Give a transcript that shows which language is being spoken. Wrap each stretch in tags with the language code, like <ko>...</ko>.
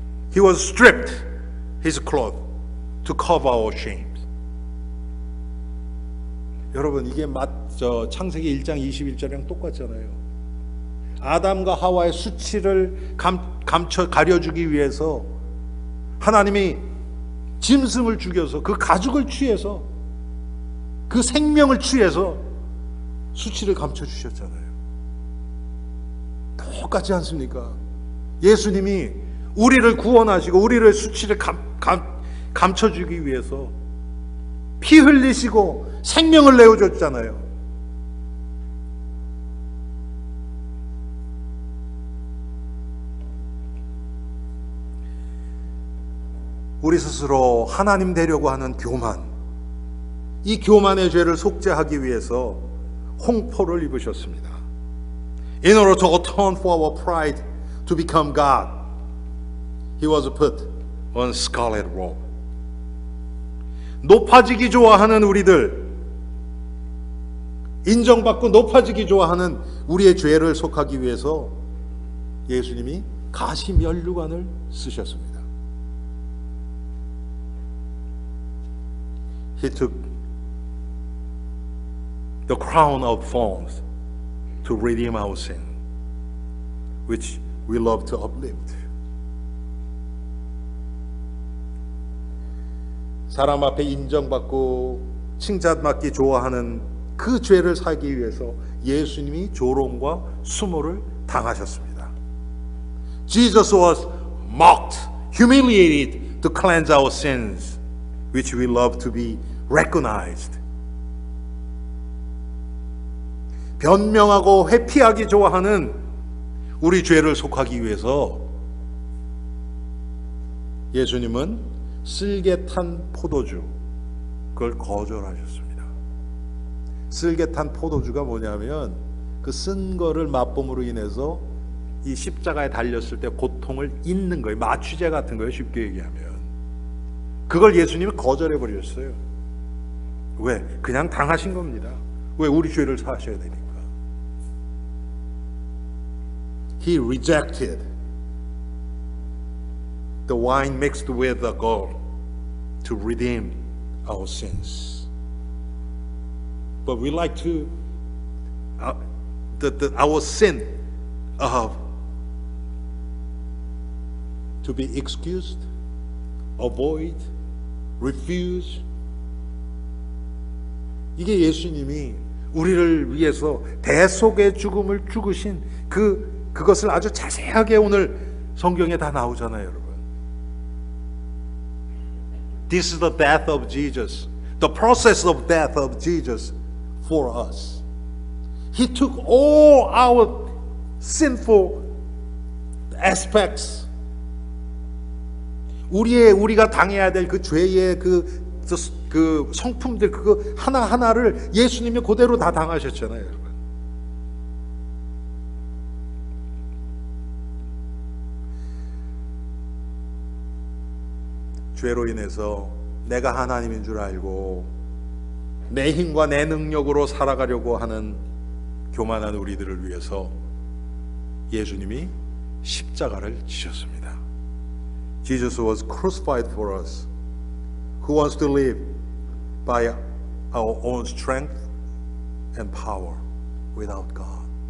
<en>He was stripped his cloth to cover our shames.</en> <ko>여러분, 이게 창세기 1장 21절이랑 똑같잖아요. 아담과 하와의 수치를 가려주기 위해서 하나님이 짐승을 죽여서 그 가죽을 취해서 그 생명을 취해서 수치를 감춰주셨잖아요. 똑같지 않습니까? 예수님이 우리를 구원하시고 우리를 수치를 감춰주기 위해서 피 흘리시고 생명을 내어줬잖아요. 우리 스스로 하나님 되려고 하는 교만, 이 교만의 죄를 속죄하기 위해서 홍포를 입으셨습니다.</ko> <en>In order to atone for our pride to become God, He was put on scarlet robe.</en> <ko>높아지기 좋아하는 우리들, 인정받고 높아지기 좋아하는 우리의 죄를 속하기 위해서 예수님이 가시 면류관을 쓰셨습니다.</ko> <en>He took the crown of thorns to redeem our sin, which we love to uplift.</en> <ko>사람 앞에 인정받고 칭찬받기 좋아하는 그 죄를 사기 위해서 예수님이 조롱과 수모를 당하셨습니다.</ko> <en>Jesus was mocked, humiliated to cleanse our sins, which we love to be recognized.</en> <ko>변명하고 회피하기 좋아하는 우리 죄를 속하기 위해서 예수님은 쓸개 탄 포도주, 그걸 거절하셨습니다. 쓸개 탄 포도주가 뭐냐면 그 쓴 거를 맛봄으로 인해서 이 십자가에 달렸을 때 고통을 잊는 거예요. 마취제 같은 거예요, 쉽게 얘기하면. 그걸 예수님이 거절해 버렸어요. 왜? 그냥 당하신 겁니다. 왜? 우리 죄를 사셔야 되니까.</ko> <en>He rejected the wine mixed with the gall to redeem our sins. But we like to our sin to be excused, avoid, refuse.</en> <ko>이게 예수님이 우리를 위해서 대속의 죽음을 죽으신 그것을 아주 자세하게 오늘 성경에 다 나오잖아요, 여러분.</ko> <en>This is the death of Jesus, the process of death of Jesus for us. He took all our sinful aspects.</en> <ko>우리가 당해야 될 그 죄의 그 성품들 그거 하나하나를 예수님이 그대로 다 당하셨잖아요, 여러분. 죄로 인해서 내가 하나님인 줄 알고 내 힘과 내 능력으로 살아가려고 하는 교만한 우리들을 위해서 예수님이 십자가를 지셨습니다.</ko> <en>Jesus was crucified for us. Who wants to live by our own strength and power without God?</en>